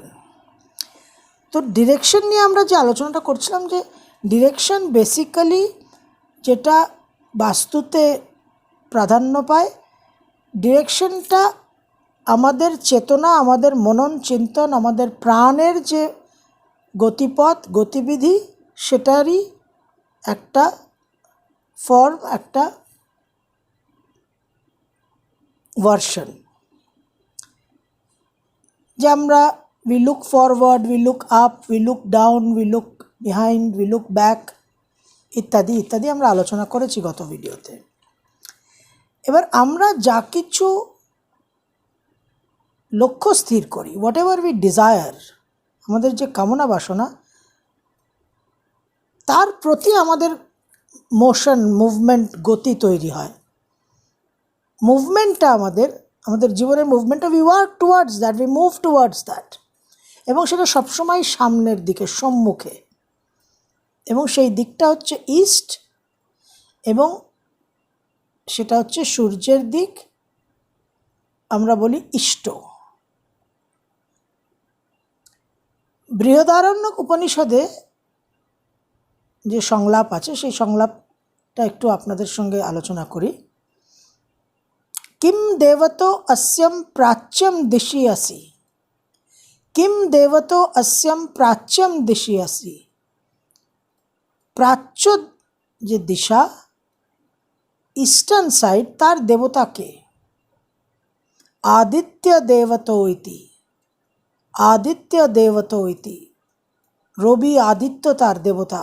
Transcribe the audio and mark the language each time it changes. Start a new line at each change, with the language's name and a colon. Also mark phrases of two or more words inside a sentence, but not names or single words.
Bangla: তো ডিরেকশন নিয়ে আমরা যে আলোচনাটা করছিলাম, যে
English: direction basically
Bangla: যেটা বাস্তুতে প্রাধান্য পায়, ডিরেকশনটা আমাদের চেতনা, আমাদের মনন চিন্তন, আমাদের প্রাণের যে গতিপথ গতিবিধি, সেটারই একটা ফর্ম, একটা ভার্সন। যে আমরা
English: we look forward, we look up, we look down, we look behind, we look back,
Bangla: ইত্যাদি ইত্যাদি আমরা আলোচনা করেছি গত ভিডিওতে। এবার আমরা যা কিছু লক্ষ্য স্থির করি,
English: whatever we desire,
Bangla: আমাদের যে কামনা বাসনা, তার প্রতি আমাদের
English: motion, movement,
Bangla: গতি তৈরি হয়। মুভমেন্টটা আমাদের জীবনের মুভমেন্টটা,
English: we work towards that, we move towards that,
Bangla: এবং সেটা সবসময় সামনের দিকে, সম্মুখে, এবং সেই দিকটা হচ্ছে ইস্ট, এবং সেটা হচ্ছে সূর্যের দিক, আমরা বলি ইষ্ট। বৃহদারণ্যক উপনিষদে যে সংলাপ আছে, সেই সংলাপটা একটু আপনাদের সঙ্গে আলোচনা করি।
Sanskrit: কিম দেবতো अस्यम प्राच्यम दिशि असि, কিম দেবতো अस्यम प्राच्यम दिशि असि।
Bangla: প্রাচ্য যে দিশা,
English: eastern side,
Bangla: তার দেবতাকে
Sanskrit: আদিত্য দেবতো ইতি, আদিত্য দেবতো ইতি,
Bangla: রবি আদিত্য তার দেবতা।